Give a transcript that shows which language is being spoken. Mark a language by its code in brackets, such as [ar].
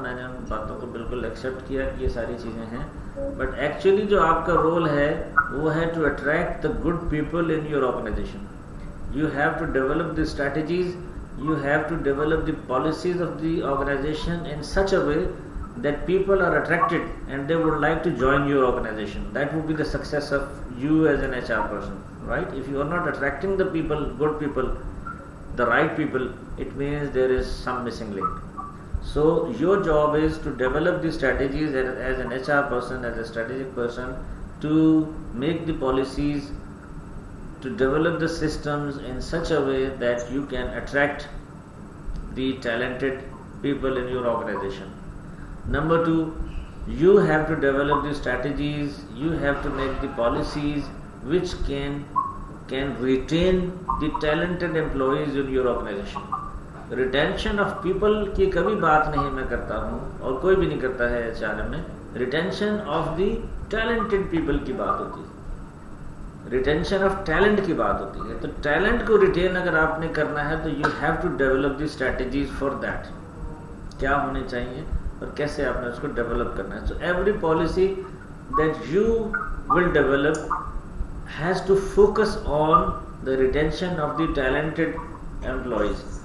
[ur] میں نے ان باتوں کو بالکل ایکسیپٹ کیا کہ یہ ساری چیزیں ہیں. بٹ ایکچولی جو آپ کا رول ہے وہ ہے [en] To attract the good people in your organization. You have to develop the strategies, you have to develop the policies of the organization in such a way that people are attracted and they would like to join your organization. That would be the success of you as an HR person, right? If you are not attracting the people, good people, the right people, it means there is some missing link. So your job is to develop the strategies as an HR person, as a strategic person, to make the policies, to develop the systems in such a way that you can attract the talented people in your organization. Number 2, you have to develop the strategies, you have to make the policies which can retain the talented employees in your organization. Retention of people [ur] کی کبھی بات نہیں میں کرتا ہوں اور کوئی بھی نہیں کرتا ہے HR میں. [en] Retention of the talented people [ur] کی بات ہوتی ہے, [en] retention of talent [ur] کی بات ہوتی ہے. تو talent کو retain اگر آپ نے کرنا ہے تو [en] you have to develop the strategies for that. [ur] کیا ہونے چاہیے اور کیسے آپ نے اس کو ڈیولپ کرنا ہے. [en] So every policy that you will develop has to focus on the retention of the talented employees.